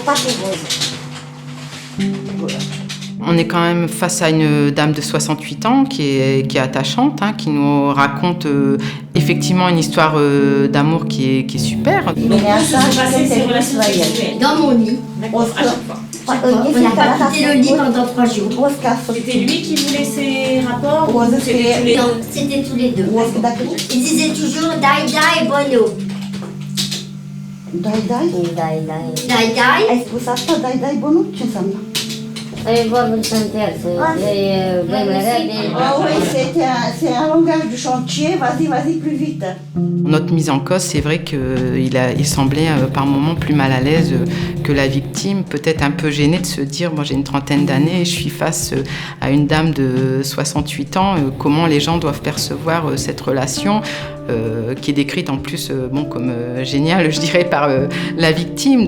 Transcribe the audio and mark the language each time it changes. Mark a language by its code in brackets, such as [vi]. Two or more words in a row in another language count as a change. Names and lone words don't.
[fr] On est quand même face à une dame de 68 ans qui est attachante, hein, qui nous raconte effectivement une histoire d'amour qui est super. Donc, vous se passez ces relations sexuelles dans mon lit. On n'a pas quitté le lit pendant 3 jours. C'était lui qui voulait ces rapports ou c'était tous les deux? Non, c'était tous les deux. Il disait toujours [it] dai dai bono. Dai dai? Dai dai. Dai dai? [ro] Hai spus asta, [it] dai dai bono? [ro] Ce înseamnă? E vorba de sentență. [fr] C'est un langage du chantier, vas-y plus vite. Notre mise en cause, c'est vrai qu'il semblait par moments plus mal à l'aise que la victime, peut-être un peu gêné de se dire, moi j'ai une trentaine d'années et je suis face à une dame de 68 ans, comment les gens doivent percevoir cette relation qui est décrite en plus comme géniale, je dirais, par la victime.